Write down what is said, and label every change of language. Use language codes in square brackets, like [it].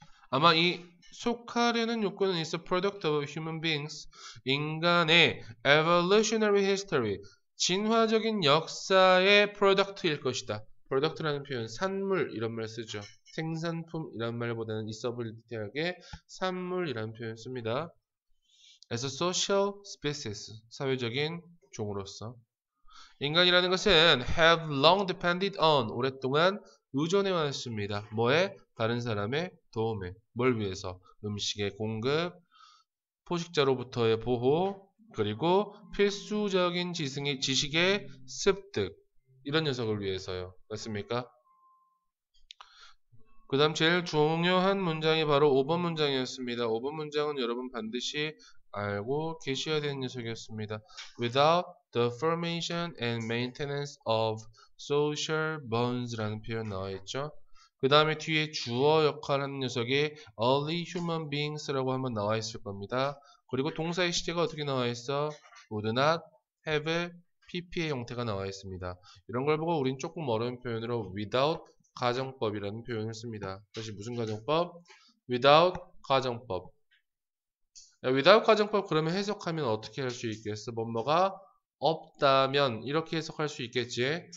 [ko] 아마 이 속하려는 욕구는 [en] is a product of human beings, [ko] 인간의 [en] evolutionary history, [ko] 진화적인 역사의 product일 것이다. product라는 표현, 산물 이런 말 쓰죠. 생산품 이란 말보다는 있어빌리티하게 산물이라는 표현 씁니다. [en] As a social species, [ko] 사회적인 종으로서. 인간이라는 것은 [en] have long depended on, [ko] 오랫동안 의존해 왔습니다. 뭐에? 다른 사람의 도움에. 뭘 위해서? 음식의 공급, 포식자로부터의 보호, 그리고 필수적인 지식의 습득. 이런 녀석을 위해서요. 맞습니까? 그 다음 제일 중요한 문장이 바로 5번 문장이었습니다. 5번 문장은 여러분 반드시 알고 계셔야 되는 녀석이었습니다. [en] Without the formation and maintenance of social bonds [ko] 라는 표현 나와있죠. 그 다음에 뒤에 주어 역할을 하는 녀석이 [en] early human beings [ko] 라고 한번 나와있을 겁니다. 그리고 동사의 시제가 어떻게 나와있어? [en] would not have pp [ko] 의 형태가 나와있습니다. 이런 걸 보고 우린 조금 어려운 표현으로 without 가정법이라는 표현을 씁니다. 다시 무슨 가정법? without 가정법. without 가정법 그러면 해석하면 어떻게 할 수 있겠어? 뭐뭐가 없다면 이렇게 해석할 수 있겠지.